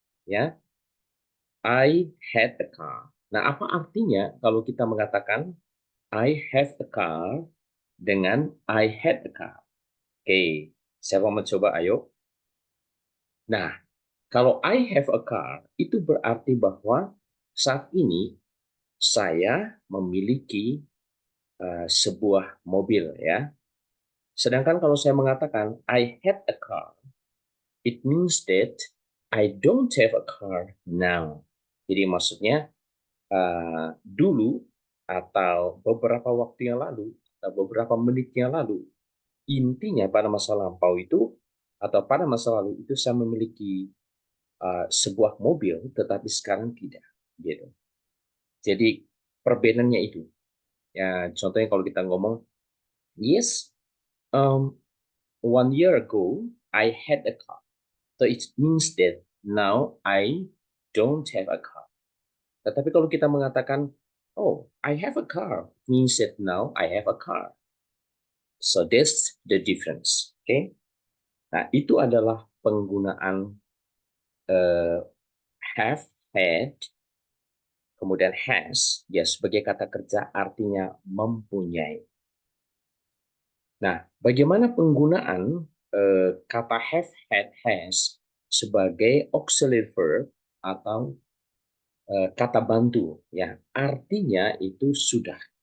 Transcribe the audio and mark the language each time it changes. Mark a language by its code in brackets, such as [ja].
[en] Ya, I had a car. [id] Nah, apa artinya kalau kita mengatakan [en] I have a car dengan I had a car? [id] Oke, siapa mau coba? Ayo. Nah, kalau [en] I have a car, [id] itu berarti bahwa saat ini saya memiliki sebuah mobil ya. Sedangkan kalau saya mengatakan [en] I had a car, it means that I don't have a car now. [id] Jadi maksudnya dulu atau beberapa waktu yang lalu atau beberapa menit yang lalu, intinya pada masa lampau itu atau pada masa lalu itu saya memiliki sebuah mobil, tetapi sekarang tidak, gitu. Jadi perbedaannya itu. [en] Ya, [id] contohnya kalau kita ngomong, [en] yes, um, 1 year ago I had a car, so it means that now I don't have a car. [id] Tetapi kalau kita mengatakan, [en] oh, I have a car, means that now I have a car. So that's the difference. Okay. [id] Nah, itu adalah penggunaan have, had, kemudian has, ya sebagai kata kerja artinya mempunyai. Nah, bagaimana penggunaan kata have, had, has sebagai auxiliary verb atau kata bantu, ya artinya itu sudah.